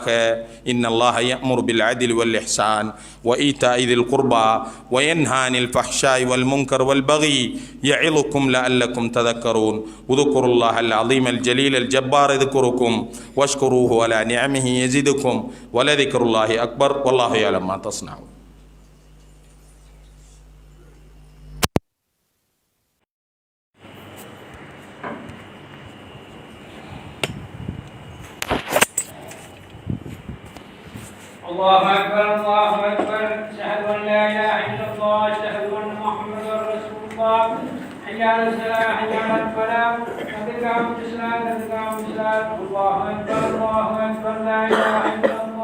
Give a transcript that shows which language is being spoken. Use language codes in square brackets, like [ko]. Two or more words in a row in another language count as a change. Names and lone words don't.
[ar] إن الله يأمر بالعدل والإحسان وإيتاء ذي القربى وينهى عن الفحشاء والمنكر والبغي يعظكم لعلكم تذكرون. اذكروا الله العظيم الجليل الجبار يذكركم واشكروه على نعمه يزدكم ولذكر الله أكبر والله يعلم ما تصنعون. الله أكبر الله أكبر أشهد أن لا إله إلا الله أشهد أن محمدا رسول الله حي على الصلاة حي على الفلاح قد قامت الصلاة قد قامت الصلاة الله أكبر لا إله إلا الله